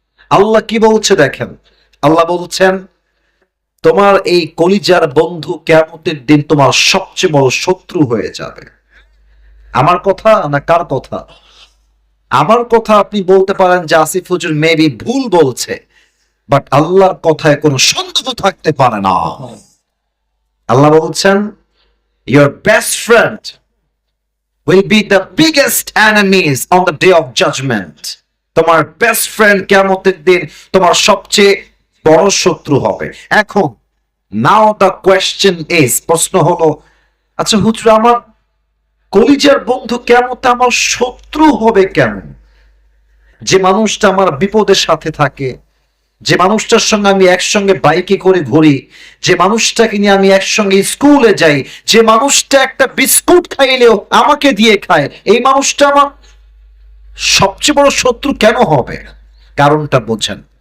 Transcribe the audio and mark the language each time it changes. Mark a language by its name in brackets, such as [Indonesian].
[Bangla] আল্লাহ কি বলছে দেখেন, আল্লাহ বলছেন তোমার এই কলিজার বন্ধু কিয়ামতের দিন তোমার সবচেয়ে বড় শত্রু হয়ে যাবে। আমার কথা না কার কথা? আমার কথা আপনি বলতে পারেন যে আসিফ হুজুর মেবি ভুল বলছে, বাট আল্লাহর কথায় কোনো সন্দেহ থাকতে পারে না। আল্লাহ বলছেন [English] your best friend will be the biggest enemies on the day of judgment. [Bangla] তোমার বেস্ট ফ্রেন্ড কিয়ামতের দিন তোমার সবচেয়ে বড় শত্রু হবে। এখন [English] now the question is, [Bangla] প্রশ্ন হলো আচ্ছা হুজুর আমার কলিজার বন্ধু কিয়ামতে আমার শত্রু হবে কেন? যে মানুষটা আমার বিপদের সাথে থাকে, যে মানুষটার সঙ্গে আমি একসঙ্গে বাইকে করে ঘুরি, যে মানুষটাকে নিয়ে আমি একসঙ্গে স্কুলে যাই, যে মানুষটা একটা বিস্কুট খাইলেও আমাকে দিয়ে খায়, এই মানুষটা আমার সবচেয়ে বড় শত্রু কেন হবে? কারণটা বোঝেন।